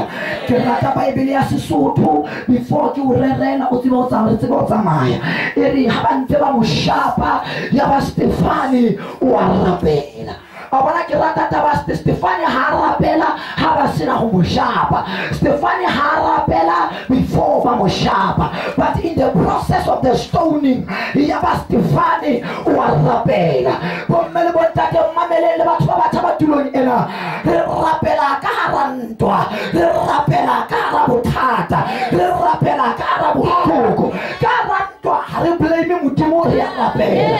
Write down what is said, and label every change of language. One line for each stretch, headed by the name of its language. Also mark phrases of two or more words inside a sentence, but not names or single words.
Southern Sotho: Ke rata Bible ya Sesotho before ke o rerela o tsebe o tsamaya e re ha ba ntse ba mo shapa ya ba Stefane o a rapela. Abana ke rata taba Stefane ha rapela ha ba sena ho mo shapa. Stefane ha rapela before ba mo shapa,
English: but in the process of the stoning
Southern Sotho: ya ba Stefane o a rapela. Bommele bontate mamelele batho ba batho ba tulong ena re rapela ka hara ntwa, re rapela ka hara bothata, re rapela ka hara bohloko, ka hara ntwa ha re blame modimo re rapela.